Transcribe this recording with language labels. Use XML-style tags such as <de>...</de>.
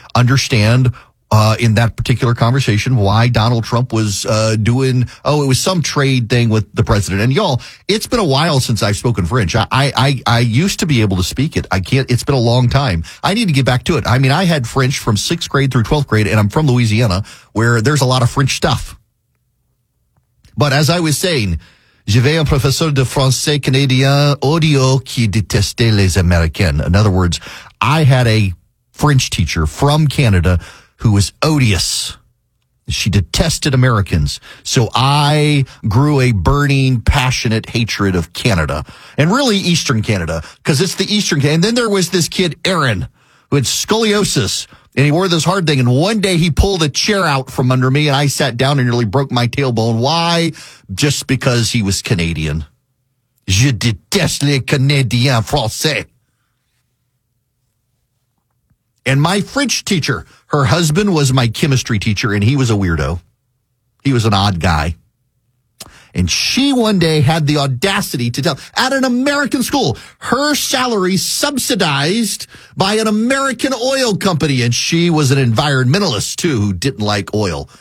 <en>understand in that particular conversation why Donald Trump was doing, oh, it was some trade thing with the president. And y'all, it's been a while since I've spoken French. I used to be able to speak it. I can't. It's been a long time. I need to get back to it. I mean, I had French from 6th grade through 12th grade, and I'm from Louisiana, where there's a lot of French stuff. But as I was saying,</en> <fr>j'avais un professeur de français canadien audio qui détestait les Américains.</fr> <en>In other words, I had a French teacher from Canada who was odious. She detested Americans. So I grew a burning, passionate hatred of Canada. And really Eastern Canada, because it's the Eastern Canada. And then there was this kid, Aaron, who had scoliosis. And he wore this hard thing. And one day he pulled a chair out from under me. And I sat down and nearly broke my tailbone. Why? Just because he was Canadian.</en> <fr>Je déteste les Canadiens français.</fr> <en>And my French teacher, her husband was my chemistry teacher, and he was a weirdo. He was an odd guy. And she one day had the audacity to tell, at an American school, her salary subsidized by an American oil company, and she was an environmentalist, too, who didn't like oil.</en>